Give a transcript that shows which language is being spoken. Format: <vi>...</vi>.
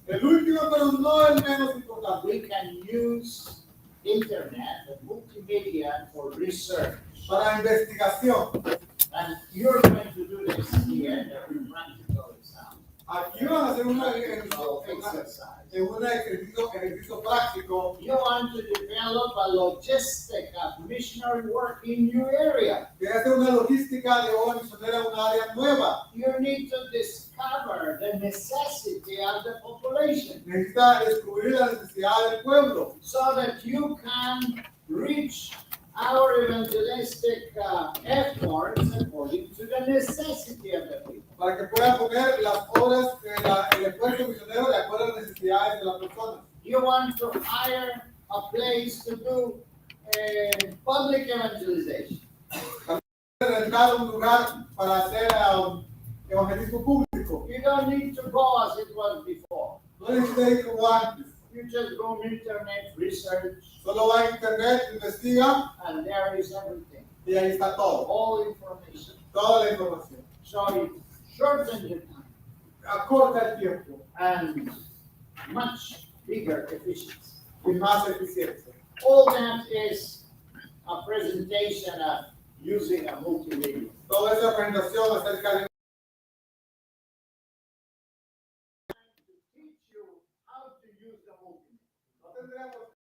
<es>El último, pero no el menos importante.</es> <en>we can use internet and multimedia for research.</en> <es>Para investigación.</es> <en>And you're going to do this here in a practical exam.</en> <es>Aquí van a hacer un</es> <en>Exercise.</en> <es>ejercicio práctico.</es> <en>You want to develop a logistic of missionary work in your area.</en> <es>Que hacer una logística de obra misionera en una área nueva.</es> <en>You need to discover the necessity of the population</en> <es>Necesita descubrir la necesidad del pueblo.</es> <en>so that you can reach our evangelistic efforts according to the necessity of the people.</en> <es>Para que pueda poner las obras, el esfuerzo misionero de acuerdo a las necesidades de la persona.</es> <en>You want to hire a place to do public evangelization.</en> <es>Rentar un lugar para hacer evangelismo público.</es> <en>You don't need to go as it was before.</en> <es>No necesita ir como antes.</es> <en>You just go on internet, research,</en> <es>Solo va a internet, investiga</es> <en>and there is everything,</en> <es>y ahí está todo.</es> <en>all information.</en> <es>Toda la información.</es> <en>So it shortens the time</en> <es>Acorta el tiempo</es> <en>and much bigger efficiency.</en> <es>y más eficiencia.</es> <en>All that is a presentation of using a multimedia.</en> <es>Toda esa presentación acerca de</es> <en>Teach you how to use the multimedia.</en> <es>no tendremos</es>